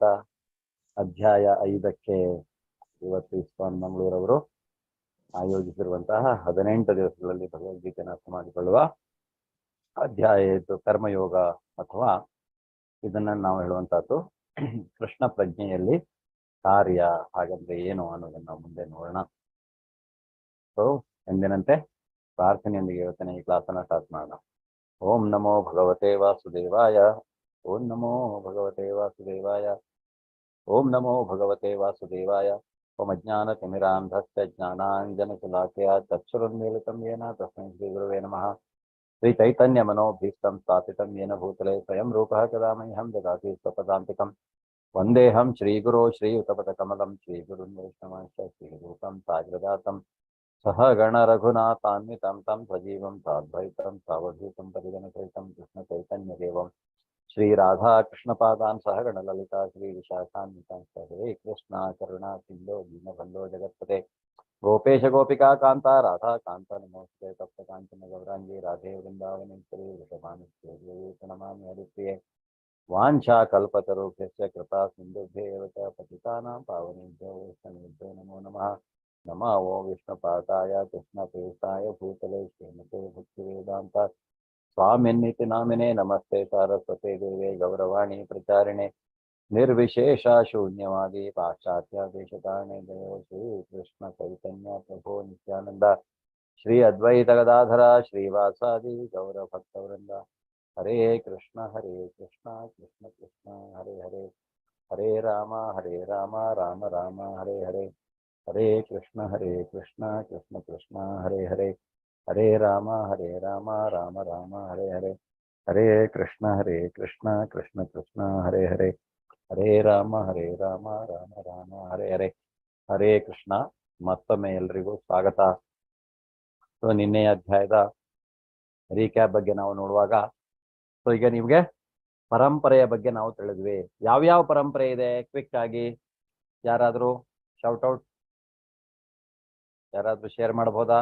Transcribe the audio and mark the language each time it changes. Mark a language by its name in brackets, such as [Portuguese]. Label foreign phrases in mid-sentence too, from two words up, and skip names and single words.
[Kannada] ಅಧ್ಯಾಯ 5ಕ್ಕೆ ಇವತ್ತು ಇಸ್ಕಾನ್ ಮಂಗಳೂರವರು ಆಯೋಜಿಸಿರುವಂತಹ 18 ದಿವಸಗಳಲ್ಲಿ ಭಗವದ್ಗೀತೆಯನ್ನು ಅರ್ಥ ಮಾಡಿಕೊಳ್ಳುವ ಅಧ್ಯಾಯ ಇದು ಕರ್ಮಯೋಗ, ಅಥವಾ ಇದನ್ನ ನಾವು ಹೇಳುವಂತಹದ್ದು ಕೃಷ್ಣ ಪ್ರಜ್ಞೆಯಲ್ಲಿ ಕಾರ್ಯ ಹಾಗಂದ್ರೆ ಏನು ಅನ್ನೋದನ್ನ ನಾವು ಮುಂದೆ ನೋಡೋಣ. ಸೊ ಎಂದಿನಂತೆ ಪ್ರಾರ್ಥನೆಯೊಂದಿಗೆ ಇವತ್ತಿನ ಈ ಕ್ಲಾಸನ್ನ ಸ್ಟಾರ್ಟ್ ಮಾಡೋಣ. [Sanskrit] ಓಂ ನಮೋ ಭಗವತೆ ವಾಸುದೇವಾಯ. ಓಂ ನಮೋ ಭಗವತೆ ವಾಸುದೇವಾಯ. ಓಂ ನಮೋ ಭಗವತೆ ವಾಸುದೇವಾಯ. ಓಂ ಅಜ್ಞಾನತಿಮಿರಾಂಧಸ್ಯ ಜ್ಞಾನಾಂಜನಶಲಾಕಯ ಚಕ್ಷುರುನ್ಮೀಲಿತಂ ಯೇನ ತಸ್ಮೈ ಶ್ರೀ ಗುರುವೇ ನಮಃ. ಶ್ರೀ ಚೈತನ್ಯ ಮನೋಭೀಷ್ಟಂ ಸ್ಥಾಪಿತಂ ಯೇನ ಭೂತಲೆ ಸ್ವಯಂ ರೂಪಃ ಕದಾ ಮಹ್ಯಂ ದದಾತಿ ಸ್ವಪದಾಂತಿಕಂ. ವಂದೇಹಂ ಶ್ರೀಗುರೋ ಶ್ರೀಯುತಪದಕಮಲಂ ಶ್ರೀಗುರುನ್ ವೈಷ್ಣವಾಂಶ್ಚ ಶ್ರೀರೂಪಂ ಸಾಗ್ರಜಾತಂ ಸಹಗಣ ರಘುನಾಥಾನ್ವಿತಂ ತಂ ಸಜೀವಂ ಸಾದ್ವೈತಂ ಸಾವಧೂತಂ ಪರಿಗಣಸಹಿತಂ ಕೃಷ್ಣ ಚೈತನ್ಯ ದೇವಂ ಶ್ರೀ ರಾಧಾ ಕೃಷ್ಣ ಪಾದಾನ್ ಸಹಗಣ ಲಲಿತಾ ಶ್ರೀ ವಿಶಾಖಾನ್ವಿತಾಂಶ್ಚ. ಹರೇ ಕೃಷ್ಣ ಕರುಣಾ ಸಿಂಧೋ ದೀನಬಂಧೋ ಜಗತ್ಪತೆ ಗೋಪೇಶ ಗೋಪಿಕಾ ಕಾಂತ ರಾಧಾ ಕಾಂತ ನಮೋಸ್ತೇ ತಪ್ತ ಕಾಂಚನ ಗೌರಾಂಗಿ ರಾಧೇ ವೃಂದಾವನೇಶ್ವರಿ ವೃಷಭಾನುಪ್ರಿಯೇ ನಮಾಮಿ ಹರಿಪ್ರಿಯೆ. ವಾಂಛಾ ಕಲ್ಪತರುಭ್ಯಶ್ಚ ಕೃಪಾ ಸಿಂಧುಭ್ಯೇವ ಚ ಪತಿತಾನಾಂ ಪಾವನೇಭ್ಯೋ ವೈಷ್ಣವೇಭ್ಯೋ ನಮೋ ನಮಃ. ನಮೋ ವಿಷ್ಣುಪಾದಾಯ ಕೃಷ್ಣಪ್ರೇಷ್ಠಾಯ ಭೂತಲೆ ಶ್ರೀಮತೆ ಭಕ್ತಿವೇದಾಂತ ಸ್ವಾಮಿನ್ನಿತಿ ನಾಮಿನೇ ನಮಸ್ತೆ ಸಾರಸ್ವತೆ ದೇವೇ ಗೌರವಾಣಿ ಪ್ರಚಾರಿಣೆ ನಿರ್ವಿಶೇಷ ಶೂನ್ಯವಾದಿ ಪಾಶ್ಚಾತ್ಯ ದೇಶಕಾರಣೆ ದೇವ ಶ್ರೀ ಕೃಷ್ಣ ಚೈತನ್ಯ ಪ್ರಭೋ ನಿತ್ಯಾನಂದ ಶ್ರೀ ಅದ್ವೈತ ಗದಾಧರ ಶ್ರೀವಾಸಾದಿ ಗೌರ ಭಕ್ತವೃಂದ. ಹರೇ ಕೃಷ್ಣ ಕೃಷ್ಣ ಕೃಷ್ಣ ಹರೇ ಹರೇ. ಹರೇ ರಾಮ ರಾಮ ರಾಮ ಹರೇ ಹರೇ. ಹರೇ ಕೃಷ್ಣ ಕೃಷ್ಣ ಕೃಷ್ಣ ಹರೇ ಹರೇ. ಹರೇ ರಾಮ ರಾಮ ರಾಮ ಹರೇ ಹರೇ. ಹರೇ ಕೃಷ್ಣ ಕೃಷ್ಣ ಕೃಷ್ಣ ಹರೇ ಹರೇ. ಹರೇ ರಾಮ ರಾಮ ರಾಮ ಹರೇ ಹರೇ. ಹರೇ ಕೃಷ್ಣ. [Kannada] ಮತ್ತೊಮ್ಮೆ ಎಲ್ರಿಗೂ ಸ್ವಾಗತ. ಸೊ ನಿನ್ನೆಯ ಅಧ್ಯಾಯದ ರೀಕ್ಯಾಪ್ ಬಗ್ಗೆ ನಾವು ನೋಡುವಾಗ, ಸೊ ಈಗ ನಿಮ್ಗೆ ಪರಂಪರೆಯ ಬಗ್ಗೆ ನಾವು ತಿಳಿದ್ವಿ. ಯಾವ್ಯಾವ ಪರಂಪರೆ ಇದೆ ಕ್ವಿಕ್ ಆಗಿ ಯಾರಾದ್ರೂ ಶೌಟ್ಔಟ್, ಯಾರಾದ್ರೂ ಶೇರ್ ಮಾಡಬಹುದಾ?